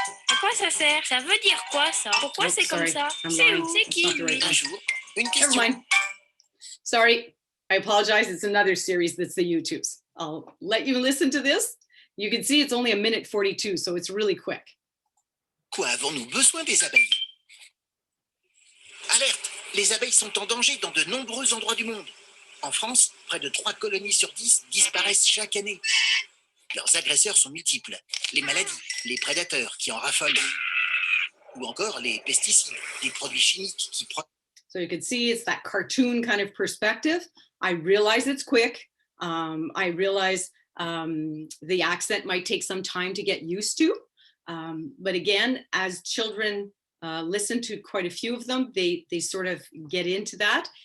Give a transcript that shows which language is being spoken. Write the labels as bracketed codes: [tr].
[fr] À quoi ça sert? Ça veut dire quoi ça? Pourquoi c'est comme ça? C'est où? C'est qui lui? Un jour, une [en] Never [fr] question. [en] mind. Sorry, I apologize. It's another series that's the YouTubes. I'll let you listen to this. You can see it's only 1:42, so it's really quick. [fr] Quoi avons-nous besoin des abeilles? Alerte! Les abeilles sont en danger dans de nombreux endroits du monde. En France, près de 3 colonies sur 10 disparaissent chaque année. Leurs agresseurs sont multiples. Les maladies, les prédateurs qui en raffolent. Ou encore les pesticides, des produits chimiques qui... [en] So you can see it's that cartoon kind of perspective. I realize it's quick. I realize the accent might take some time to get used to. But again, as children listen to quite a few of them, they sort of get into that.